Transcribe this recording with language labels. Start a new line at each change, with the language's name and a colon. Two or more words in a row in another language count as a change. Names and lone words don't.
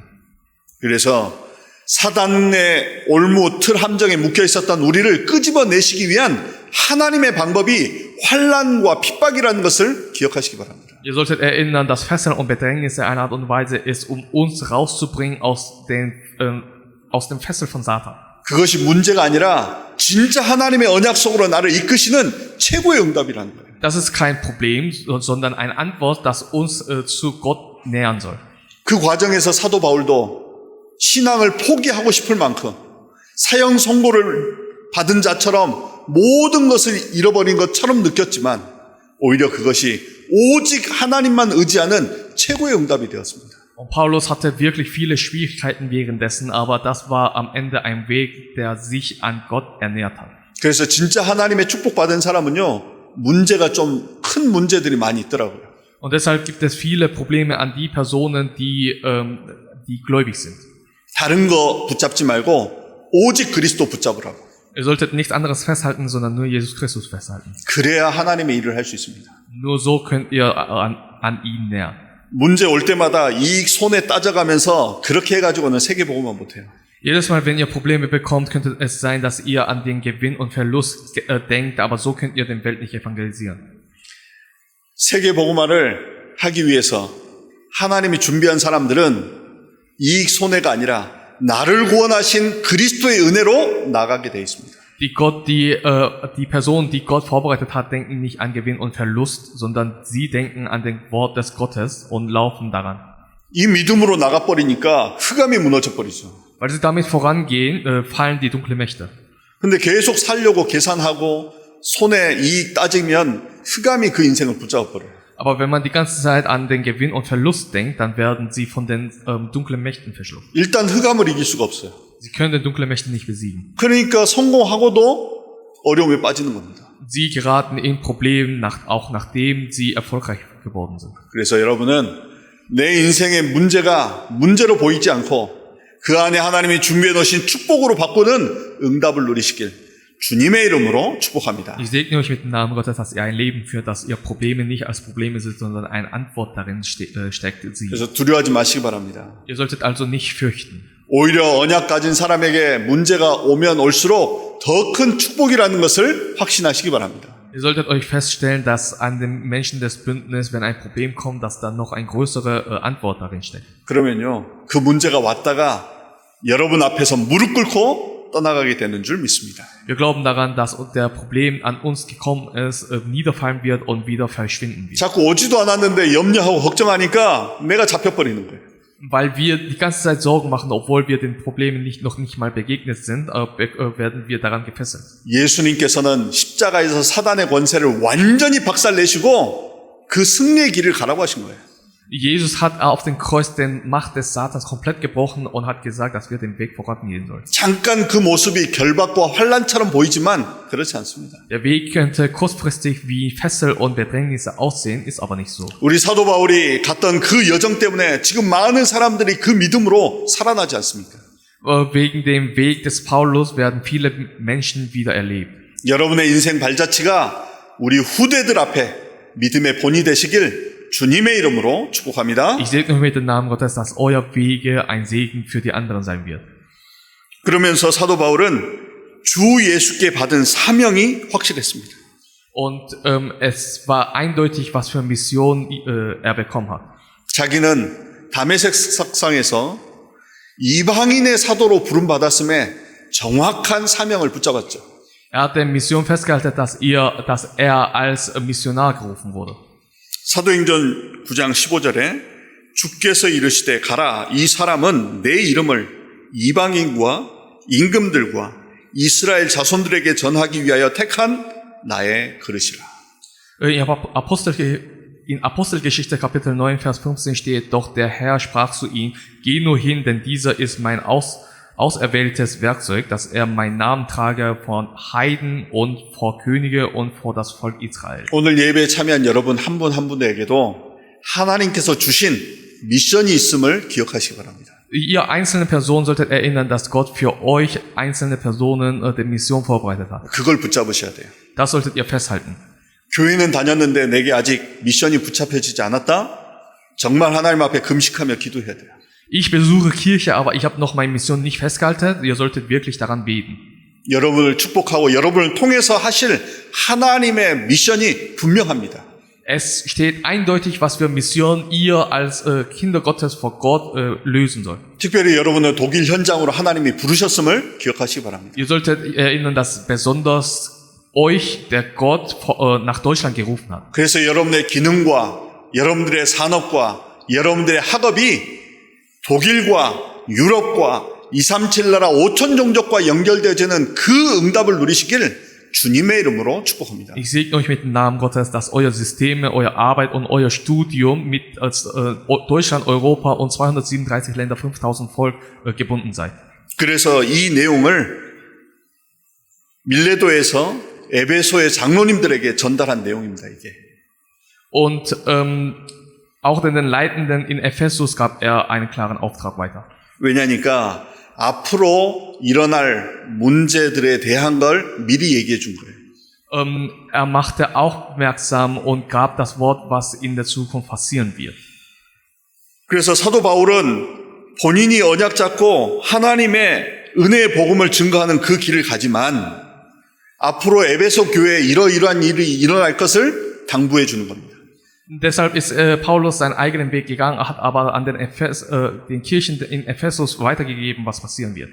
Korean: 그래서 사단의 올무 틀 함정에 묶여 있었던 우리를 끄집어내시기 위한 하나님의 방법이 환난과 핍박이라는 것을 기억하시기 바랍니다.
German: Ihr solltet erinnern, dass Fesseln und Bedrängnisse eine Art und Weise ist, um uns rauszubringen aus dem Fessel von Satan.
Korean: 그것이 문제가 아니라 진짜 하나님의 언약 속으로 나를 이끄시는 최고의 응답이라는 거예요.
German: Das ist kein Problem, sondern eine Antwort, das uns zu Gott nähern soll.
Korean: 그 과정에서 사도 바울도 신앙을 포기하고 싶을 만큼 사형 선고를 받은 자처럼 모든 것을 잃어버린 것처럼 느꼈지만 오히려 그것이 오직 하나님만 의지하는 최고의 응답이 되었습니다.
German: Und Paulus hatte wirklich viele Schwierigkeiten währenddessen, aber das war am Ende ein Weg, der sich an Gott ernährt hat.
Korean: 그래서 진짜 하나님의 축복받은 사람은요, 문제가 좀 큰 문제들이 많이 있더라고요.
German: Und deshalb gibt es viele Probleme an die Personen, die gläubig sind.
Korean: 다른 거 붙잡지 말고 오직 그리스도 붙잡으라고.
German: Ihr solltet nichts anderes festhalten, sondern nur Jesus Christus festhalten.
Korean: 그래야 하나님의 일을 할 수 있습니다.
German: Nur so könnt ihr an ihn nähern.
Korean: 문제 올 때마다 이익 손해 따져가면서 그렇게 해가지고는 세계복음만 못해요.
German: Jedes Mal, wenn ihr Probleme bekommt, könnte es sein, dass ihr an den Gewinn und Verlust denkt, aber so könnt ihr den Welt nicht evangelisieren.
Korean: 세계복음화를 하기 위해서 하나님이 준비한 사람들은 이익 손해가 아니라 나를 구원하신 그리스도의 은혜로 나가게 돼 있습니다.
German: Die Personen, die Gott vorbereitet hat, denken nicht an Gewinn und Verlust, sondern sie denken an den Wort des Gottes und laufen daran.
Korean: 이 믿음으로 나가버리니까 흑암이 무너져 버리죠.
German: Weil sie damit vorangehen, fallen die dunklen Mächte.
Korean: 근데 계속 살려고 계산하고 손해 이익 따지면 흑암이 그 인생을 붙잡아 버려요.
German: Aber wenn man die ganze Zeit an den Gewinn und Verlust denkt, dann werden sie von den dunklen Mächten verschluckt.
Korean: 일단 흑암을 이길 수가 없어요.
German: Sie können den dunklen Mächte nicht besiegen.
Korean: 그러니까 성공하고도 어려움에 빠지는 겁니다.
German: Sie geraten in Problemen, auch nachdem sie erfolgreich geworden sind.
Korean: 그래서 여러분은 내 인생의 문제가 문제로 보이지 않고 그 안에 하나님이 준비해 놓으신 축복으로 바꾸는 응답을 누리시길 주님의 이름으로 축복합니다.
German: Ich segne euch mit dem Namen Gottes, dass ihr ein Leben führt, dass ihr Probleme nicht als Probleme seht, sondern eine Antwort darin steckt.
Korean: 그래서 두려워하지 마시기 바랍니다.
German: Ihr solltet also nicht fürchten.
Korean: 오히려 언약 가진 사람에게 문제가 오면 올수록 더 큰 축복이라는 것을 확신하시기 바랍니다.
German: Ihr solltet euch feststellen, dass an den Menschen des Bündnisses, wenn ein Problem kommt, dass dann noch eine größere Antwort darin steckt.
Korean: 그러면요, 그 문제가 왔다가 여러분 앞에서 무릎 꿇고 떠나가게 되는 줄 믿습니다.
German: Wir glauben daran, dass der Problem an uns gekommen ist, niederfallen wird und wieder verschwinden wird.
Korean: 자꾸 오지도 않았는데 염려하고 걱정하니까 내가 잡혀버리는 거예요.
German: Weil wir die ganze Zeit Sorgen machen, obwohl wir den Problemen noch nicht mal begegnet sind, werden wir daran gefesselt.
Korean: 예수님께서는 십자가에서 사단의 권세를 완전히 박살내시고 그 승리의 길을 가라고 하신 거예요.
German: Jesus hat auf dem Kreuz den Macht des Satans komplett gebrochen und hat gesagt, dass wir den Weg vorangehen sollen.
Korean: 잠깐 그 모습이 결박과 환난처럼 보이지만 그렇지 않습니다.
German: Der Weg könnte kurzfristig wie Fessel und Bedrängnisse aussehen, ist aber nicht so.
Korean: 우리 사도 바울이 갔던 그 여정 때문에 지금 많은 사람들이 그 믿음으로 살아나지 않습니까?
German: Wegen dem Weg des Paulus werden viele Menschen wieder erlebt.
Korean: 여러분의 인생 발자취가 우리 후대들 앞에 믿음의 본이 되시길 주님의 이름으로 축복합니다.
German: Ich segne euch mit dem Namen Gottes, dass euer Wege ein Segen für die anderen sein wird.
Korean: 그러면서 사도 바울은 주 예수께 받은 사명이 확실했습니다.
German: Und es war eindeutig, was für Mission er bekommen hat.
Korean: 자기는 다메섹 석상에서 이방인의 사도로 부름받았음에 정확한 사명을 붙잡았죠.
German: Er hat der Mission festgehalten, dass er als Missionar gerufen wurde.
Korean: 사도행전 9장 15절에 주께서 이르시되 가라 이 사람은 내 이름을 이방인과 임금들과 이스라엘 자손들에게 전하기 위하여 택한 나의 그릇이라.
German: In Apostelgeschichte Kapitel 9, Vers 15 steht, doch der Herr sprach zu ihm, geh nur hin, denn dieser ist mein auserwähltes Werkzeug, dass er meinen Namen trage vor Heiden und vor Könige und vor das Volk Israel.
Korean: 오늘 예배에 참여한 여러분 한 분 한 분에게도 하나님께서 주신 미션이 있음을 기억하시기 바랍니다.
German: Ihr einzelne Personen solltet erinnern, dass Gott für euch einzelne Personen die Mission vorbereitet hat.
Korean: 그걸 붙잡으셔야 돼요.
German: Das solltet ihr festhalten.
Korean: 교회는 다녔는데 내게 아직 미션이 붙잡혀지지 않았다? 정말 하나님 앞에 금식하며 기도해야 돼요.
German: Ich besuche Kirche, aber ich habe noch meine Mission nicht festgehalten. Ihr solltet wirklich daran beten.
Korean: 여러분을 축복하고 여러분을 통해서 하실 하나님의 미션이 분명합니다.
German: Es steht eindeutig, was für Mission ihr als Kinder Gottes vor Gott lösen sollt.
Korean: 특별히 여러분을 독일 현장으로 하나님이 부르셨음을 기억하시기 바랍니다.
German: Ihr solltet erinnern, dass besonders euch der Gott nach Deutschland gerufen hat.
Korean: 그래서 여러분의 기능과 여러분들의 산업과 여러분들의 학업이 독일과 유럽과 237 나라 5천 종족과 연결되어지는 그 응답을 누리시길 주님의 이름으로 축복합니다.
German: Ich segne euch mit dem Namen Gottes, dass euer Systeme, eure Arbeit und euer Studium mit Deutschland, Europa und 237 Länder, 5000 Volk gebunden seid.
Korean: 그래서 이 내용을 밀레도에서 에베소의 장로님들에게 전달한 내용입니다. 이게.
German: Und auch den Leitenden in Ephesus gab er einen klaren Auftrag weiter.
Korean: 왜냐니까 앞으로 일어날 문제들에 대한 걸 미리 얘기해 준 거예요.
German: Er machte aufmerksam und gab das Wort, was in der Zukunft passieren wird.
Korean: 그래서 사도 바울은 본인이 언약 잡고 하나님의 은혜의 복음을 증거하는 그 길을 가지만 앞으로 에베소 교회에 이러이러한 일이 일어날 것을 당부해 주는 겁니다.
German: Deshalb ist Paulus seinen eigenen Weg gegangen, hat aber an den Kirchen in Ephesus weitergegeben, was passieren wird.